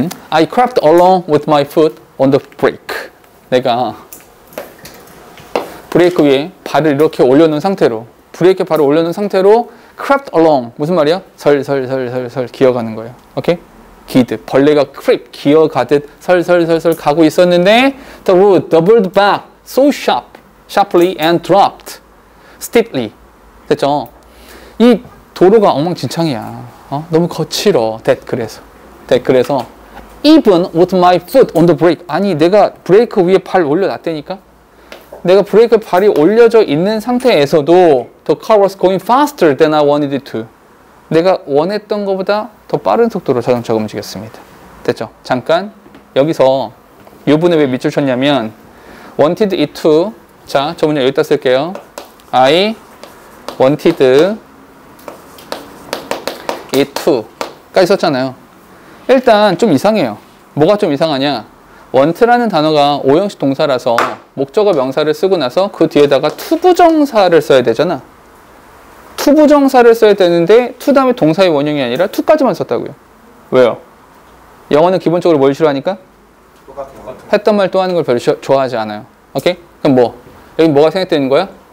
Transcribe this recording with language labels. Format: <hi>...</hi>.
<en>I crept along with my foot on the brake.</en> <ko>내가 브레이크 위에 발을 이렇게 올려놓은 상태로 브레이크 발을 올려놓은 상태로</ko> <en>crept along</en> <ko>무슨 말이야? 설설설설설 기어가는 거예요. 오케이? 기드 벌레가 creep 기어가듯 설설설설 가고 있었는데</ko> <en>the road doubled back so sharply and dropped steeply.</en> <ko>됐죠? 이 도로가 엉망진창이야. 너무 거칠어. 그래서 네, 그래서</ko> <en>even with my foot on the brake.</en> <ko>아니, 내가 브레이크 위에 발 올려놨다니까? 내가 브레이크 발이 올려져 있는 상태에서도</ko> <en>the car was going faster than I wanted it to.</en> <ko>내가 원했던 것보다 더 빠른 속도로 자동차가 움직였습니다. 됐죠? 잠깐 여기서 이 부분에 왜 밑줄 쳤냐면</ko> <en>wanted it to.</en> <ko>자, 저 문장 여기다 쓸게요.</ko> <en>I wanted it to</en> <ko>까지 썼잖아요. 일단 좀 이상해요. 뭐가 좀 이상하냐? want라는 단어가 오형식 동사라서 목적어 명사를 쓰고 나서 그 뒤에다가 투부정사를 써야 되잖아. 투부정사를 써야 되는데 to 다음에 동사의 원형이 아니라 to까지만 썼다고요. 왜요? 영어는 기본적으로 뭘 싫어하니까? 했던 말 또 하는 걸 별로 좋아하지 않아요. 오케이? 그럼 뭐? 여기 뭐가 생략되는 거야?</ko>